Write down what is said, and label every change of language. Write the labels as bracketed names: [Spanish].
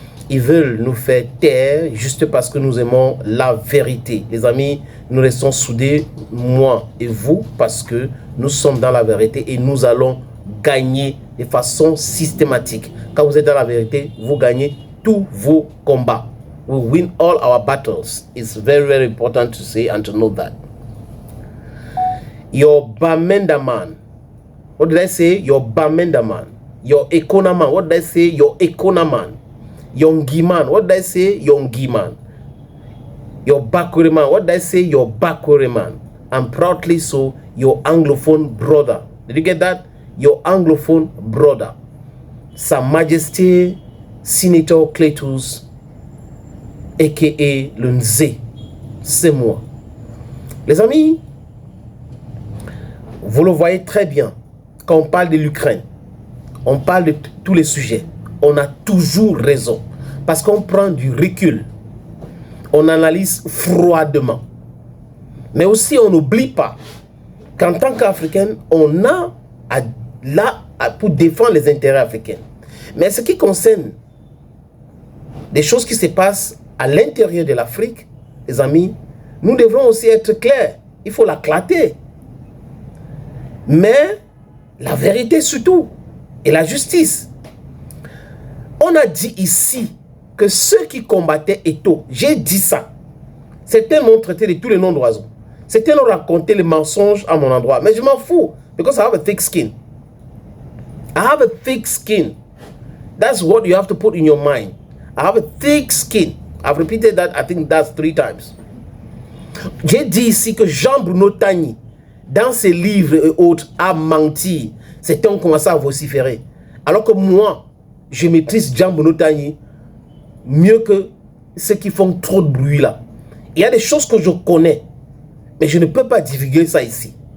[French] Ils veulent nous faire taire juste parce que nous aimons la vérité. Les amis, nous restons soudés, moi et vous, parce que nous sommes dans la vérité et nous allons gagner de façon systématique. Quand vous êtes dans la vérité, vous gagnez tous vos combats. [English] We win all our battles. It's very, very important to say and to know that. Your Bamenda man. What did I say? Your Bamenda man. Your Ekona man. What did I say? Your Ekona man. Yongi man. What did I say? Yongi man. Your Bakure man. What did I say? Your Bakure man. And proudly so, your Anglophone brother. Did you get that? Your Anglophone brother. Sa Majesté Senator Cletus a.k.a. [French] le Nzé, c'est moi. Les amis, vous le voyez très bien, quand on parle de l'Ukraine, on parle de tous les sujets, on a toujours raison, parce qu'on prend du recul, on analyse froidement. Mais aussi, on n'oublie pas qu'en tant qu'Africain, on a là pour défendre les intérêts africains. Mais ce qui concerne des choses qui se passent à l'intérieur de l'Afrique, les amis, nous devrons aussi être clairs. Il faut la clater. Mais la vérité surtout et la justice. On a dit ici que ceux qui combattaient Eto'o, j'ai dit ça. Certains m'ont traité de tous les noms d'oiseaux. Certains ont raconté les mensonges à mon endroit. Mais je m'en fous. [English] Because I have a thick skin. I have a thick skin. That's what you have to put in your mind. I have a thick skin. I've repeated that, I think that's 3 times. [French] J'ai dit ici que Jean-Bruno Tagny, dans ses livres et autres, a menti. Certains ont commencé à vociférer. Alors que moi, je maîtrise Jean-Bruno Tagny mieux que ceux qui font trop de bruit là. Il y a des choses que je connais, mais je ne peux pas divulguer ça ici.